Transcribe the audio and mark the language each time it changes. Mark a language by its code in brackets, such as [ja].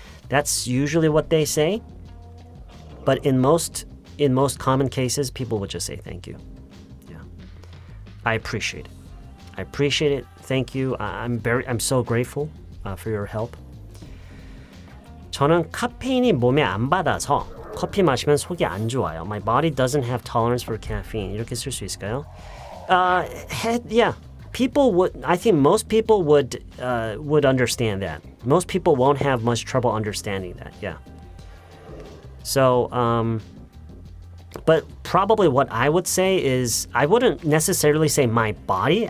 [en] That's usually what they say. But in most common cases, people would just say thank you. Yeah, I appreciate it. Thank you. I'm so grateful for your help. [ko] 저는 카페인이 몸에 안 받아서 커피 마시면 속이 안 좋아요. [en] My body doesn't have tolerance for caffeine. [ko] 이렇게 쓸 수 있을까요? [en] Yeah. I think most people would understand that. Most people won't have much trouble understanding that. Yeah. So, but probably what I would say is I wouldn't necessarily say my body.